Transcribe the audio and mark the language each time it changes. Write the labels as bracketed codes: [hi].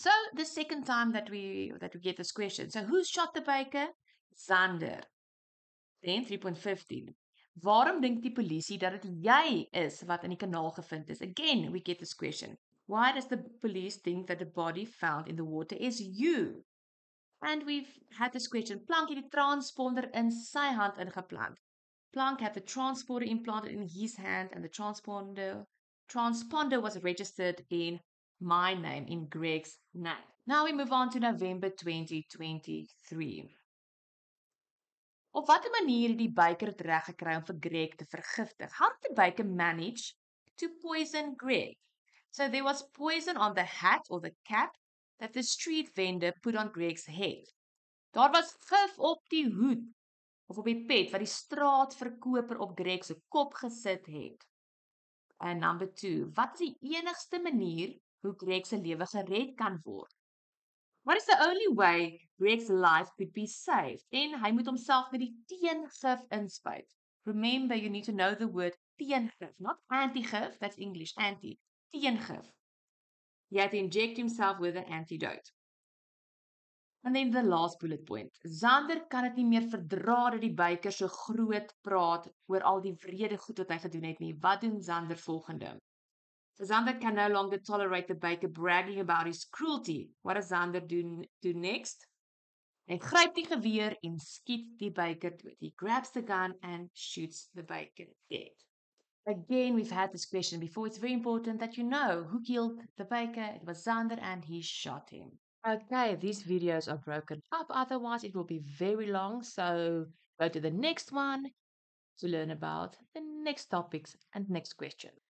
[en] So, the second time that we get this question. So, who shot the baker? Zander. Then 3.15. [af] Waarom dink die polisie dat dit jy is wat in die kanaal gevind is? [en] Again, we get this question. Why does the police think that the body found in the water is you? And we've had this question. [af] Plank het die transponder in sy hand ingeplant. [en] Plank had the transponder implanted in his hand and the transponder was registered in my name, in Greg's name. Now we move on to November 2023. [af] Op watter manier het die baker dit reg gekry om vir Greg te vergiftig? [en] How did the baker manage to poison Greg? So there was poison on the hat or the cap that the street vendor put on Greg's head. [af] Daar was gif op die hoed of op die pet wat die straatverkoper op Greg se kop gesit het. [en] And number 2, [af] wat is die enigste manier hoe Greg se lewe gered kan word? [en] What is the only way Greg's life could be saved? [af] En hy moet homself met die teengif inspuit. [en] Remember, you need to know the word teengif, not anti-gif, that's English, anti, teengif. He had to inject himself with an antidote. And then the last bullet point. [af] Zander kan dit nie meer verdra dat die baker so groot praat oor al die wrede goed wat hy gedoen het nie. Wat doen Zander volgende? [en] So Zander can no longer tolerate the baker bragging about his cruelty. What does Zander do next? [af] Hy gryp die geweer en skiet die baker dood. [en] He grabs the gun and shoots the baker dead. Again, we've had this question before. It's very important that you know who killed the baker. It was Zander and he shot him. Okay, these videos are broken up. Otherwise, it will be very long. So go to the next one to learn about the next topics and next question.